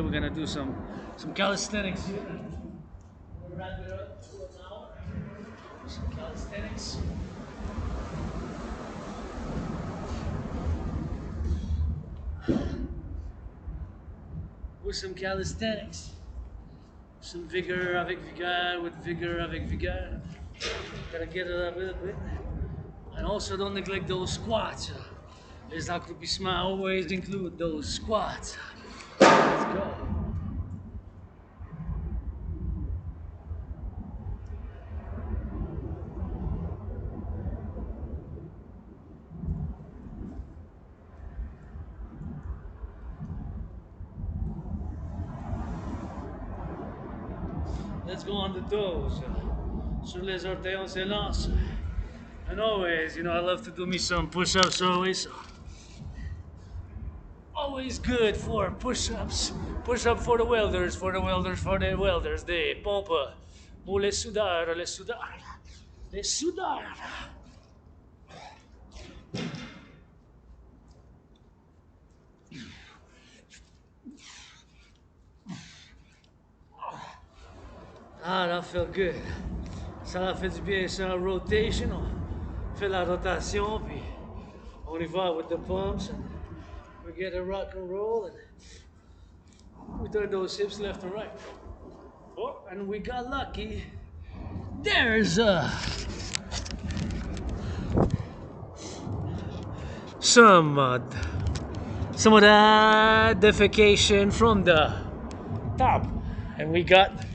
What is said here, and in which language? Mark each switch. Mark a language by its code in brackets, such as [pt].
[en] We're gonna do some calisthenics here. We'll wrap it up to an hour. Some calisthenics. With some calisthenics. Some vigor [fr] avec vigueur, [en] with vigor [fr] avec vigueur. [en] Gotta get it up a little bit. And also don't neglect those squats. Les accroupissements always include those squats. Let's go. Let's go on the toes. [fr] Sur les orteils, on se lance. [en] And always, you know, I love to do me some push-ups always. Always good for push-ups. Push-up for the welders, for the welders, for the welders. [fr] Des pompes pour les soudeurs, les soudeurs. Les soudeurs. [en] Ah, that felt good. [fr] Ça a fait du bien, c'est la rotation. On fait la rotation, puis on y va [en] with the pumps. And we get a rock and roll, and we turn those hips left and right. Oh, and we got lucky. There's some of that defecation from the top, and we got.